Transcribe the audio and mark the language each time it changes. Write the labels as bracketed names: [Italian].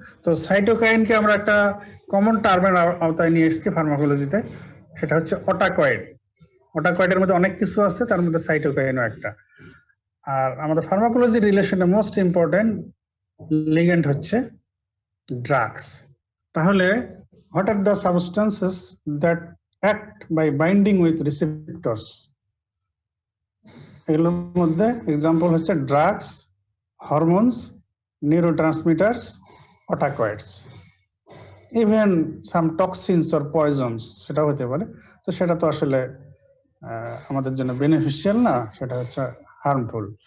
[Bangla] তো সাইটোকাইনকে আমরা একটা কমন টার্মের আওতায় নিয়ে এসেছি ফার্মাকোলজিতে, সেটা হচ্ছে অটাকয়েড। অটাকয়েডের মধ্যে অনেক কিছু আছে, তার মধ্যে সাইটোকাইনও একটা। আর আমাদের ফার্মাকোলজি রিলেশনে মোস্ট ইম্পর্টেন্ট লিগ্যান্ড হচ্ছে ড্রাগস। [English] তাহলে what are the substances that act by binding with receptors? [Bangla] এগুলোর মধ্যে এক্সাম্পল হচ্ছে drugs, hormones, নিউরোট্রান্সমিটারস, অটাকয়েডস, even some toxins or পয়জনস, সেটা হতে পারে। তো সেটা তো আসলে আমাদের জন্য বেনিফিশিয়াল না, সেটা হচ্ছে হার্মফুল।